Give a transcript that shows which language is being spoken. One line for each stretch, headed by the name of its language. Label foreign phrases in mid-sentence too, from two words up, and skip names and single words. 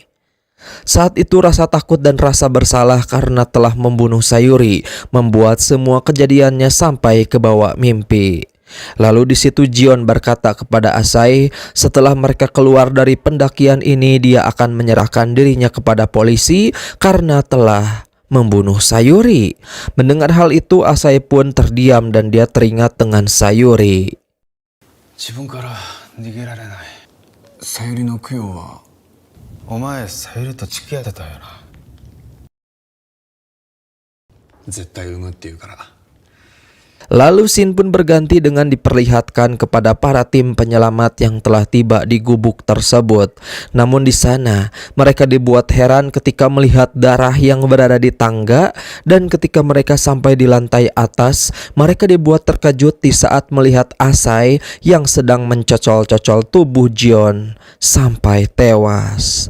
Indonesian: Saat itu rasa takut dan rasa bersalah karena telah membunuh Sayuri membuat semua kejadiannya sampai ke bawah mimpi. Lalu di situ Jion berkata kepada Asai, setelah mereka keluar dari pendakian ini dia akan menyerahkan dirinya kepada polisi karena telah membunuh Sayuri. Mendengar hal itu Asai pun terdiam dan dia teringat dengan Sayuri.
Japanese: 自分から逃げられない。さゆりの供養はお前さゆりと付き合ってたよな。絶対産むって言うから。
Indonesian: Lalu scene pun berganti dengan diperlihatkan kepada para tim penyelamat yang telah tiba di gubuk tersebut. Namun di sana mereka dibuat heran ketika melihat darah yang berada di tangga, dan ketika mereka sampai di lantai atas, mereka dibuat terkejut di saat melihat Asai yang sedang mencocol-cocol tubuh Jion sampai tewas.